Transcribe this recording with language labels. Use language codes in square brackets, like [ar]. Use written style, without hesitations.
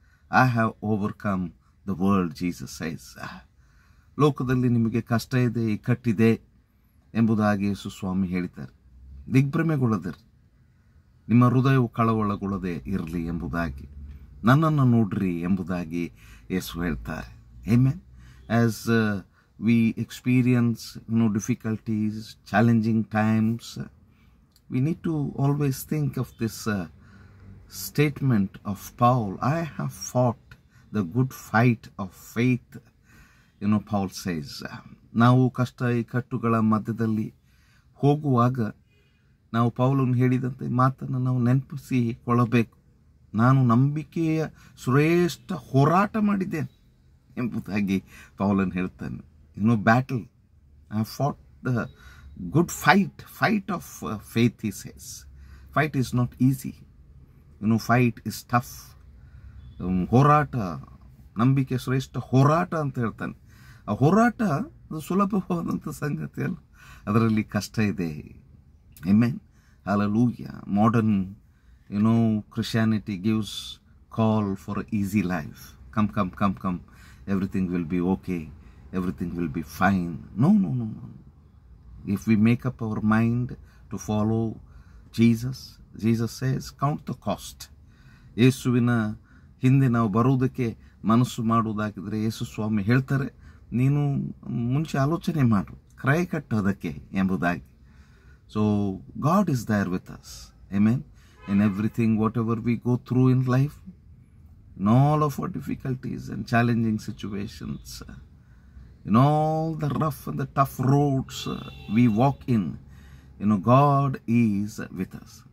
[en] I have overcome the world, Jesus says. [kn] ಲೋಕದಲ್ಲಿ ನಿಮಗೆ ಕಷ್ಟ ಇದೆ, ಇಕ್ಕಟ್ಟಿದೆ ಎಂಬುದಾಗಿ ಯೇಸು ಸ್ವಾಮಿ ಹೇಳಿದ್ದಾರೆ. ದಿಗ್ಭ್ರಮೆಗೊಳ್ಳದಿರಿ, ನಿಮ್ಮ ಹೃದಯವು ಕಳವಳಗೊಳ್ಳದೆ ಇರಲಿ ಎಂಬುದಾಗಿ, ನನ್ನನ್ನು ನೋಡ್ರಿ ಎಂಬುದಾಗಿ ಯೇಸು ಹೇಳ್ತಾರೆ. [en] Amen. As we experience difficulties, challenging times, we need to always think of this statement of Paul. I have fought the good fight of faith. [kn] Paul says, ನಾವು ಕಷ್ಟ ಇಕ್ಕಟ್ಟುಗಳ ಮಧ್ಯದಲ್ಲಿ ಹೋಗುವಾಗ ನಾವು ಪೌಲನು ಹೇಳಿದಂತೆ ಮಾತನ್ನು ನಾವು ನೆನಪಿಸಿಕೊಳ್ಳಬೇಕು. ನಾನು ನಂಬಿಕೆಯ ಶ್ರೇಷ್ಠ ಹೋರಾಟ ಮಾಡಿದ್ದೇನೆ ಎಂಬುದಾಗಿ ಪೌಲನು ಹೇಳ್ತಾನೆ. [en] Battle, I have fought the good fight of faith, he says. Fight is not easy. Fight is tough. [kn] ಹೋರಾಟ, ನಂಬಿಕೆ ಶ್ರೇಷ್ಠ ಹೋರಾಟ ಅಂತ ಹೇಳ್ತಾನೆ. ಆ ಹೋರಾಟ ಅದು ಸುಲಭವಾದಂಥ ಸಂಗತಿ ಅಲ್ಲ, ಅದರಲ್ಲಿ ಕಷ್ಟ ಇದೆ. [en] Amen. Hallelujah. Modern, Christianity gives call for an easy life. Come. Everything will be okay. Everything will be fine. No. If we make up our mind to follow Jesus says, count the cost. [kn] ಯೇಸುವಿನ ಹಿಂದೆ ನಾವು ಬರುವುದಕ್ಕೆ ಮನಸ್ಸು ಮಾಡುವುದಾಗಿದ್ರೆ ಯೇಸು ಸ್ವಾಮಿ ಹೇಳ್ತಾರೆ, ನೀನು ಮುಂಚೆ ಆಲೋಚನೆ ಮಾಡು, ಕ್ರಯ ಕಟ್ಟೋದಕ್ಕೆ ಎಂಬುದಾಗಿ. [en] So God is there with us. Amen. In everything, whatever we go through in life, in all of our difficulties and challenging situations, in all the rough and the tough roads we walk in, God is with us.